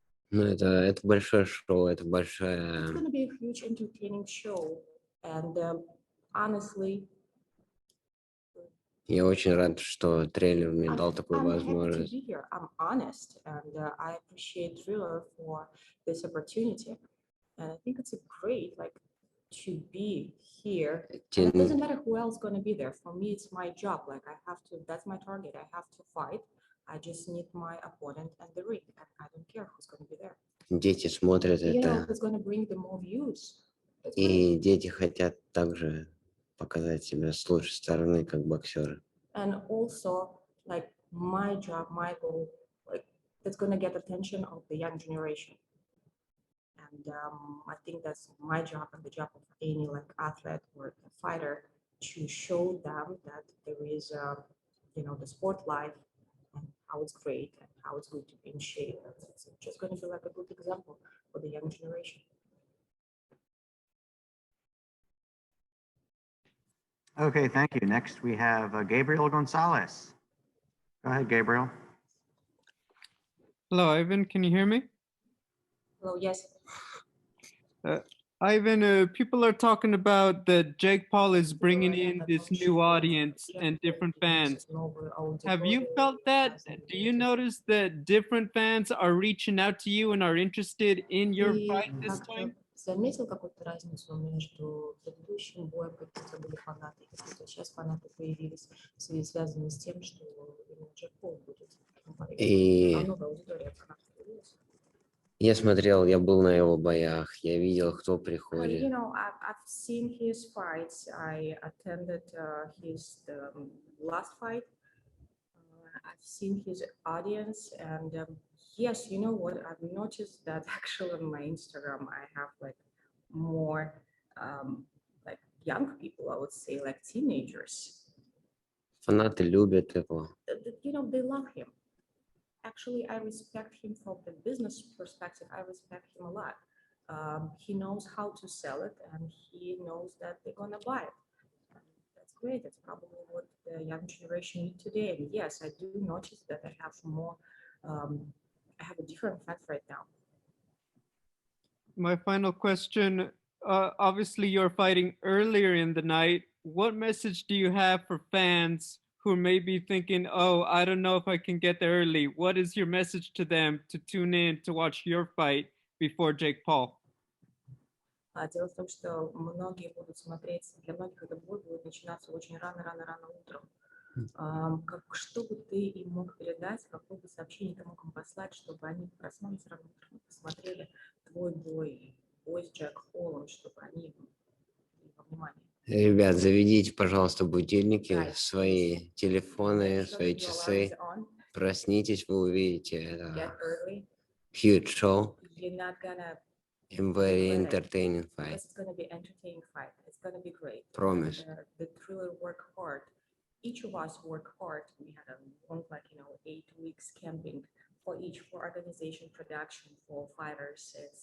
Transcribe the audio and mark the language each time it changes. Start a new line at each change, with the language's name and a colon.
Russian: Ну, это большое шоу, это большая...
English: It's going to be a huge entertaining show, and honestly,
Russian: я очень рад, что трейлер мне дал такую возможность.
English: I'm honest, and I appreciate Triller for this opportunity, and I think it's a great, to be here. And it doesn't matter who else is going to be there. For me, it's my job. I have to. That's my target. I have to fight. I just need my opponent and the ring, and I don't care who's going to be there.
Russian: Дети смотрят это.
English: Who's going to bring the more views.
Russian: И дети хотят также показать себя с лучшей стороны, как боксеры.
English: And also, my job, my goal, like that's gonna get attention of the young generation. And I think that's my job and the job of any like athlete or fighter to show them that there is, the sport life and how it's great and how it's good to be in shape. It's just going to be like a good example for the young generation. Okay, thank you. Next, we have Gabriel Gonzalez. Go ahead, Gabriel. Hello, Ivan. Can you hear me? Hello, yes. Ivan, people are talking about that Jake Paul is bringing in this new audience and different fans. Have you felt that? Do you notice that different fans are reaching out to you and are interested in your fight this time?
Russian: Заметил какую-то разницу между предыдущим боем, какие были фанаты, и какие-то сейчас фанаты появились, в связи связанные с тем, что Джек Пол будет. И Много аудитории фанатов появилась. я смотрел, я был на его боях, я видел, кто
English: You
Russian: приходит.
English: know, I've seen his fights. I attended his last fight. I've seen his audience, and yes, you know what? I've noticed that actually on my Instagram, I have like more like young people, I would say, like teenagers.
Russian: Фанаты любят его.
English: You know, they love him. Actually, I respect him from the business perspective. I respect him a lot. He knows how to sell it, and he knows that they're gonna buy it. And that's great. That's probably what the young generation need today. And yes, I do notice that I have more. I have a different fans right now. My final question, obviously you're fighting earlier in the night. What message do you have for fans who may be thinking, oh, I don't know if I can get there early? What is your message to them to tune in to watch your fight before Jake Paul?
Russian: Дело в том, что многие будут смотреть, для многих этот бой будет начинаться очень рано утром. Что бы ты им мог передать, какое бы сообщение ты мог им послать, чтобы они проснулись рано утром, посмотрели твой бой, бой с Джек Полом, чтобы они были во внимание. Ребят, заведите, пожалуйста, будильники, свои телефоны, свои часы. Проснитесь, вы увидите это.
English: Huge show. You're not gonna And very entertaining fight. It's gonna be entertaining fight. It's gonna be great. Promise. The Triller work hard. Each of us work hard. We had like 8 weeks camping for organization, production, for fighters.